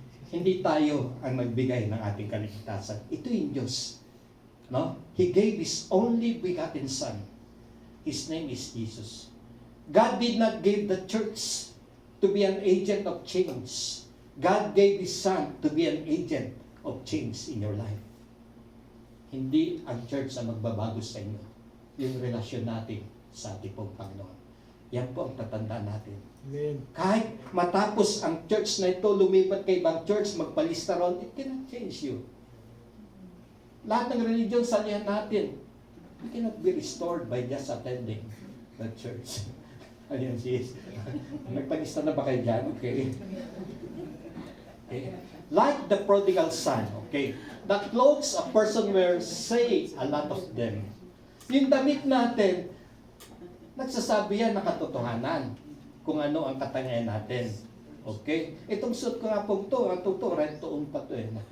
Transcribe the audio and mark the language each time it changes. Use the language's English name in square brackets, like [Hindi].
[Filipino] Hindi tayo ang nagbigay ng ating kaligtasan. Ito yung Diyos. No? [English] He gave His only begotten Son. His name is Jesus. God did not give the church to be an agent of change. God gave His Son to be an agent of change in your life. [Filipino] Hindi ang church ang magbabago sa inyo. Yung relasyon natin sa ating pong Panginoon. Yan po ang tatandaan natin. Amen. Kahit matapos ang church na ito, lumipat kay ibang church, magpalista ron, [English] it cannot change you. [Filipino] Lahat ng religion, salihan natin. [English] You cannot be restored by just attending the church. [Filipino] Ayan, sis. Nagpalista na ba kayo dyan? Okay. [English] Like the prodigal son, okay? The clothes a person wears say a lot of them. [Filipino] Yung damit natin, nagsasabi yan ng katotohanan kung ano ang katangian natin. Okay? Itong suit ko nga po ito, ang totoo, rent-to-own pa ito eh.